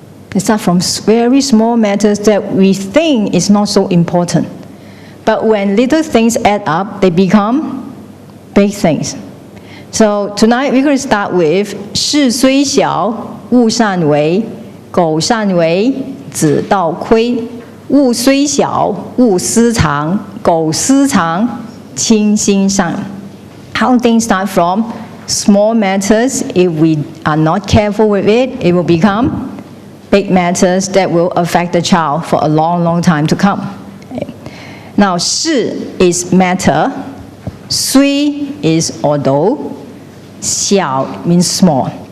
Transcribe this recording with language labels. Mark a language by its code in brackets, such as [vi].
[en] They start from very small matters that we think is not so important. But when little things add up, they become big things. So tonight we're going to start with [zh] 事虽小，勿擅为；苟擅为，子道亏。物虽小，勿私藏；苟私藏，亲心上。 [en] How things start from small matters. If we are not careful with it, it will become big matters that will affect the child for a long, long time to come. Okay. Now, 事 is matter, 虽 is although, 小 means small.